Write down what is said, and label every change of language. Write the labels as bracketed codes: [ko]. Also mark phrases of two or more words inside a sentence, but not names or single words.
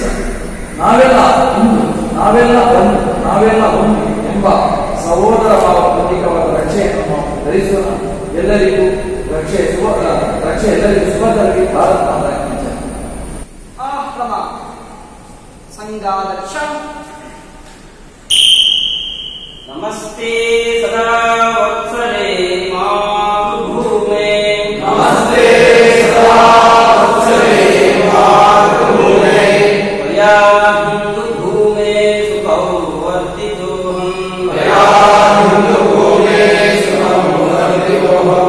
[kn] ನಾವೆಲ್ಲ ಒಂದು, ನಾವೆಲ್ಲ ಒಂದು, ನಾವೆಲ್ಲ ಒಂದು ಎಂಬ ಸಹೋದರ ಭಾವ ಪ್ರತೀಕವಾದ ರಕ್ಷೆಯನ್ನು ಧರಿಸೋಣ. ಎಲ್ಲರಿಗೂ ರಕ್ಷೆ ಎಲ್ಲರಿಗೂ ಶುಭ ತರಲಿ. [hi] भारत माता की जय. ಆಕ್ರಮ ಸಂಘಾದರ್ಶ [sa] ನಮಸ್ತೆ ಸದಾ ವತ್ಸಲೆ ಮಾತೃಭೂಮೆ. ನಮಸ್ತೆ ಸದಾ ವತ್ಸಲೆ ಮಾತೃಭೂಮೆ. ತ್ವಯಾ ಹಿಂದೂ ಭೂಮೆ ಸುಖೌ ವರ್ಧಿತೋಹಂ. ತ್ವಯಾ ಹಿಂದೂ ಭೂಮೆ ಸುಖಂ ವರ್ಧಿತೋಹಂ.